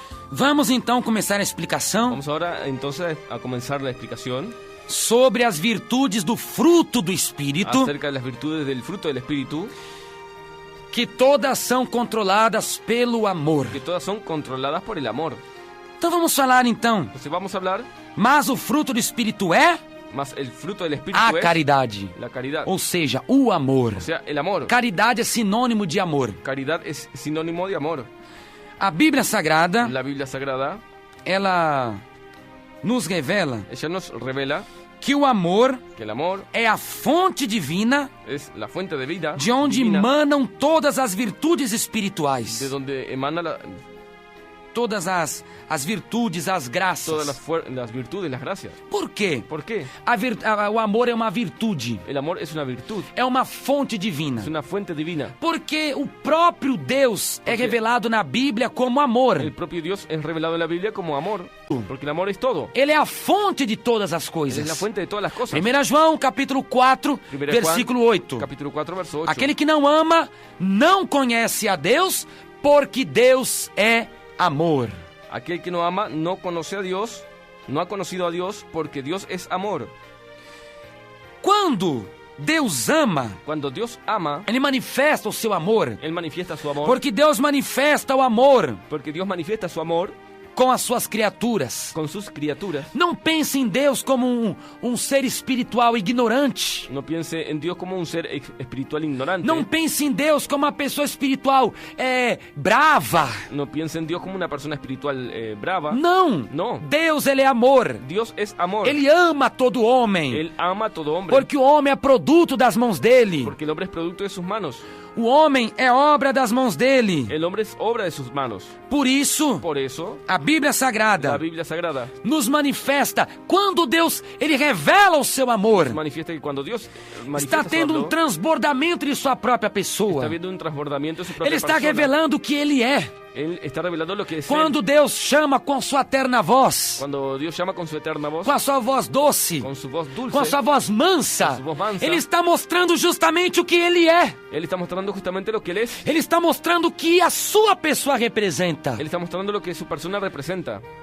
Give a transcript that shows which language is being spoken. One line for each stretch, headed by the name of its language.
Portuguese: Vamos então começar a explicação
Spanish: Vamos ahora entonces a comenzar la explicación
Portuguese: sobre as virtudes do fruto do Espírito,
Spanish: acerca de las virtudes del fruto del Espíritu,
Portuguese: que todas são controladas pelo amor.
Spanish: que todas son controladas por el amor.
Portuguese: Então vamos falar então,
Spanish: Entonces vamos a hablar,
Portuguese: mas o fruto do Espírito é
Spanish: más el fruto del Espíritu
Portuguese: a
Spanish: es
Portuguese: caridade,
Spanish: la caridad,
Portuguese: ou seja, o amor.
Spanish: o sea, el amor.
Portuguese: Caridade é sinônimo de amor.
Spanish: Caridad es sinónimo de amor.
Portuguese: A Bíblia Sagrada,
Spanish: La Biblia Sagrada,
Portuguese: ela nos revela
Spanish: ella nos revela
Portuguese: que o amor
Spanish: que el amor
Portuguese: é a fonte divina
Spanish: es la fuente de vida,
Portuguese: de onde
Spanish: divina,
Portuguese: emanam todas as virtudes espirituais.
Spanish: de donde emana
Portuguese: Todas as virtudes, as graças.
Spanish: todas las virtudes, las gracias.
Portuguese: Por quê?
Spanish: ¿Por qué?
Portuguese: O amor é uma virtude,
Spanish: El amor es una virtud,
Portuguese: é uma fonte divina.
Spanish: es una fuente divina.
Portuguese: Porque o próprio Deus é
Spanish: Porque
Portuguese: revelado na Bíblia como amor.
Spanish: El propio Dios es revelado en la Biblia como amor, porque el amor es todo.
Portuguese: Ele é a fonte de todas as
Spanish: Es
Portuguese: coisas.
Spanish: la fuente de todas las cosas.
Portuguese: 1 João, capítulo 4,
Spanish: Primera
Portuguese: versículo
Spanish: Juan,
Portuguese: 8.
Spanish: Capítulo 4, verso 8.
Portuguese: Aquele que não ama não conhece a Deus, porque Deus é amor.
Spanish: Aquel que no ama no conoce a Dios, no ha conocido a Dios, porque Dios es amor.
Portuguese: Quando Deus ama,
Spanish: Cuando Dios ama,
Portuguese: Ele manifesta o seu amor.
Spanish: Él manifiesta su amor,
Portuguese: Porque Deus manifesta o amor
Spanish: porque Dios manifiesta su amor
Portuguese: com as suas criaturas.
Spanish: con sus criaturas.
Portuguese: Não pense em Deus como um ser espiritual ignorante.
Spanish: No piense en Dios como un ser espiritual ignorante.
Portuguese: Não pense em Deus como uma pessoa espiritual brava.
Spanish: No piense en Dios como una persona espiritual brava.
Portuguese: Não.
Spanish: No.
Portuguese: Deus, ele é amor.
Spanish: Dios es amor.
Portuguese: Ele ama todo homem.
Spanish: Él ama a todo hombre.
Portuguese: Porque o homem é produto das mãos dele.
Spanish: Porque el hombre es producto de sus manos.
Portuguese: O homem é obra das mãos dele.
Spanish: El hombre es obra de sus manos.
Portuguese: Por isso,
Spanish: Por eso,
Portuguese: a Bíblia
Spanish: la
Portuguese: Sagrada
Spanish: Biblia Sagrada
Portuguese: nos manifesta quando Deus ele revela o seu amor.
Spanish: manifiesta que cuando Dios
Portuguese: Está
Spanish: manifiesta su
Portuguese: tendo
Spanish: amor,
Portuguese: transbordamento de sua própria
Spanish: está
Portuguese: pessoa.
Spanish: viendo un transbordamiento de su propia
Portuguese: Ele está
Spanish: persona.
Portuguese: revelando o que ele é.
Spanish: Él está revelando lo que es
Portuguese: Quando
Spanish: él.
Portuguese: Deus chama com sua terna voz,
Spanish: Cuando Dios llama con su eterna voz,
Portuguese: com a sua voz doce,
Spanish: con su voz dulce,
Portuguese: com a sua voz mansa, Com sua voz mansa, ele está mostrando justamente o que ele é.
Spanish: Él está mostrando justamente lo que él es.
Portuguese: Ele está mostrando o que a sua pessoa representa.
Spanish: Él está mostrando lo que su persona representa.